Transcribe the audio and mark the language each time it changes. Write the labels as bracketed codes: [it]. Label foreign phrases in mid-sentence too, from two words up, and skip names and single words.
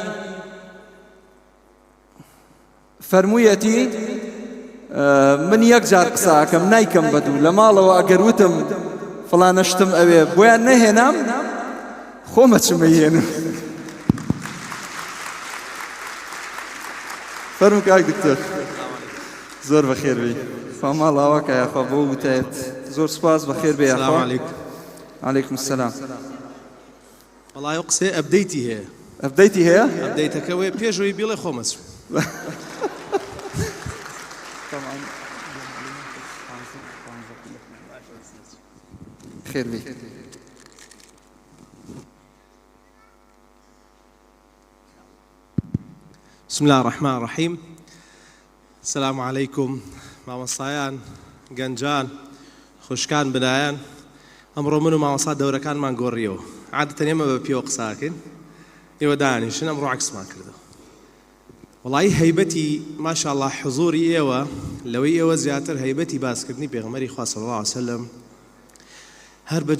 [ckb] فەرموویەتی من یەک جار قساکەم نایکەم بەدوو لە ماڵەوە ئەگەر وتم فڵانە شتم ئەوێ بۆیان نەهێنام خۆمە چمەهێنم فەرموو کاک دکتۆر زۆر بەخێر بی خوا ماڵ ئاواکە یاخوا بۆ وتایەت زۆر سوپاس بەخێر بێ یاخوا عەلەیکم سەلام وەڵای ئەو قسەی ئەپدەیتی هەیە ئەپدەیتی هەیە ئەپدەیتەکە وێ پێشەوەی بیڵێ خۆمەچ خێر بی [ar] بسم الله الرحمن الرحيم السلام عليكم [ckb] مامۆستایان گەنجان خوشکان بنایان ئەمڕۆ من و مامۆستا دەورەکانمان گۆڕیەوە عادەتەن ئێمە بە پێوە قساکەین ئێوە دانیشن ئەمڕۆ عەکسمان کردەوە وەڵای هەیبەتی ماشاءالله حضوری ئێوە لەوەی ئێوە زیاتر هەیبەتی باسکردنی پێغەمبەری خوا [ar] صلی الله علیه وسلم [ckb] هەر بە